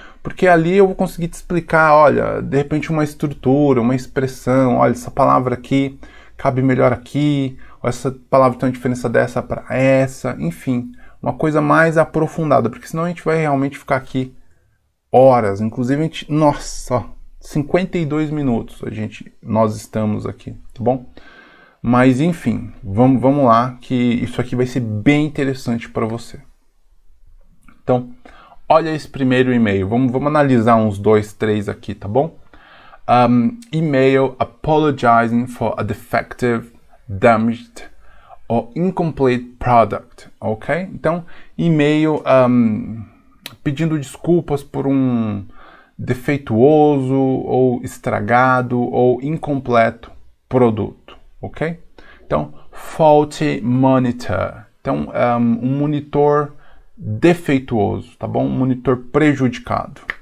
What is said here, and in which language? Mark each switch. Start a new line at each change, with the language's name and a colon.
Portuguese: Porque ali eu vou conseguir te explicar, olha, de repente uma estrutura, uma expressão, olha, essa palavra aqui cabe melhor aqui, ou essa palavra tem uma diferença dessa para essa, enfim, uma coisa mais aprofundada, porque senão a gente vai realmente ficar aqui horas, inclusive a gente, nossa, ó, 52 minutos nós estamos aqui, tá bom? Mas enfim, vamos lá, que isso aqui vai ser bem interessante para você. Então, olha esse primeiro e-mail, vamos analisar uns 2, 3 aqui, tá bom?
English: Email apologizing for a defective, damaged or incomplete product, ok?
Portuguese: Então, e-mail pedindo desculpas por um defeituoso ou estragado ou incompleto produto, ok? Então,
English: faulty monitor.
Portuguese: Então, um monitor defeituoso, tá bom? Um monitor prejudicado.